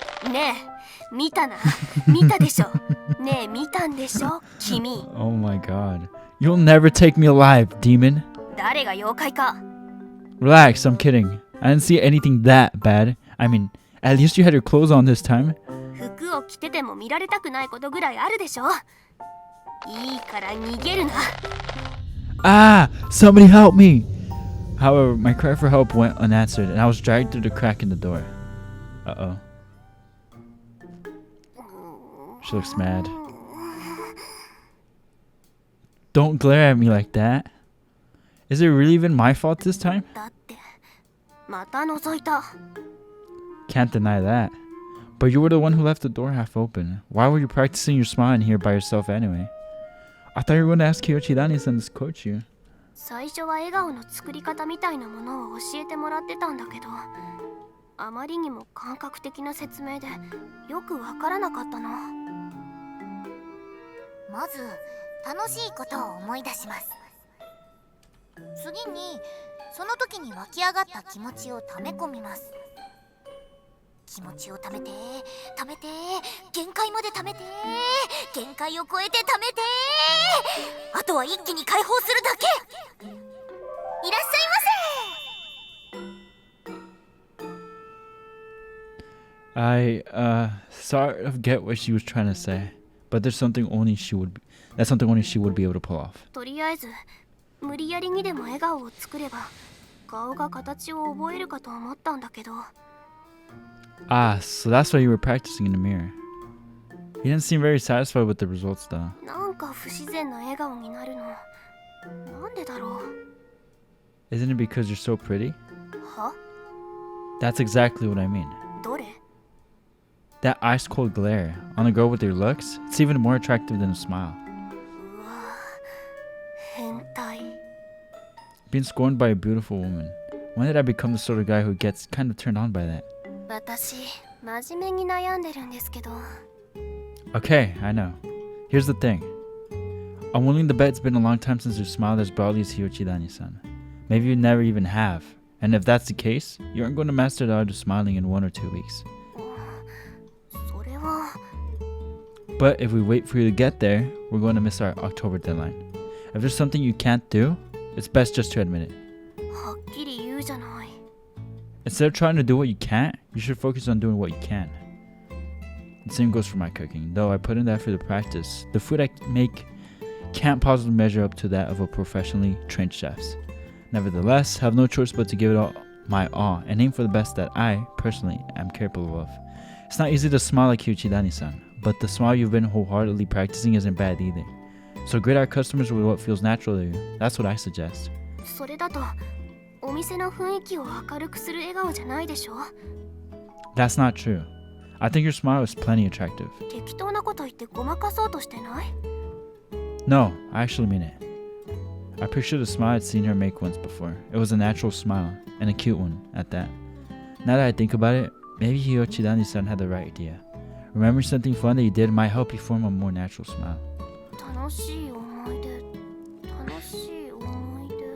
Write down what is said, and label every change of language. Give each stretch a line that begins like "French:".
Japanese: ねえ、見たな。見たでしょ。ねえ、見たんでしょ、君。
English: Oh my god. You'll never take me alive, demon.
Japanese: 誰が妖怪か。
English: Relax, I'm kidding. I didn't see anything that bad. I mean, at least you had your clothes on this time.
Japanese: 服を着てても見られたくないことぐらいあるでしょ。いいから逃げるな。
English: Ah! Somebody help me! However, my cry for help went unanswered, and I was dragged through the crack in the door. Uh-oh. She looks mad. Don't glare at me like that. Is it really even my fault this time?
Japanese: だってまた覗いた。
English: Can't deny that. But you were the one who left the door half open. Why were you practicing your smile in here by yourself anyway? I thought you were going to ask Kiyochidani-san to coach you.
Japanese: 最初は笑顔の作り方みたいなものを教えてもらってたんだけど、あまりにも感覚的な説明でよくわからなかったの。まず楽しいことを思い出します。次にその時に湧き上がった気持ちを溜め込みます。気持ちを溜めて溜めて、限界まで溜めて、限界を超えて溜めて、あとは一気に解放するだけ。いらっしゃいませ。
English: I sort of get what she was trying to say, but there's something only she would be able to pull off.
Japanese: とりあえず無理やりにでも笑顔を作れば顔が形を覚えるかと思ったんだけど。
English: Ah, so that's why you were practicing in the mirror. You didn't seem very satisfied with the results though.
Japanese: なんか不自然な笑顔になるの。なんでだろう。
English: Isn't it because you're so pretty?
Japanese: は？
English: That's exactly what I mean.
Japanese: どれ？
English: That ice cold glare on a girl with your looks, it's even more attractive than a smile.
Japanese: うわ、変態。
English: Being scorned by a beautiful woman. When did I become the sort of guy who gets kind of turned on by that?
Japanese: 私、真面目に悩んでるんですけど。
English: Okay, I know. Here's the thing. I'm willing to bet it's been a long time since you smiled as broadly as Hiyochidani-san. Maybe you never even have. And if that's the case, you aren't going to master the art of smiling in 1 or 2 weeks.
Japanese: それは。
English: But if we wait for you to get there, we're going to miss our October deadline. If there's something you can't do, it's best just to admit it.
Japanese: はっきり言うじゃない。
English: Instead of trying to do what you can't, you should focus on doing what you can. The same goes for my cooking. Though I put in the effort to practice, the food I make can't possibly measure up to that of a professionally trained chef's. Nevertheless, I have no choice but to give it all my all and aim for the best that I, personally, am capable of. It's not easy to smile like Hiyochidani-san, but the smile you've been wholeheartedly practicing isn't bad either. So greet our customers with what feels natural to you. That's what I suggest.
Japanese: それだとお店の雰囲気を明るくする笑顔じゃないでしょ。
English: That's not true. I think your smile is plenty attractive.
Japanese: 適当なこと言ってごまかそうとしてない？
English: No, I actually mean it. I pictured a smile I'd seen her make once before. It was a natural smile, and a cute one at that. Now that I think about it, maybe Hiyochidani-san had the right idea. Remembering something fun that you did might help you form a more natural smile.
Japanese: 楽しい思い出、楽しい思い出。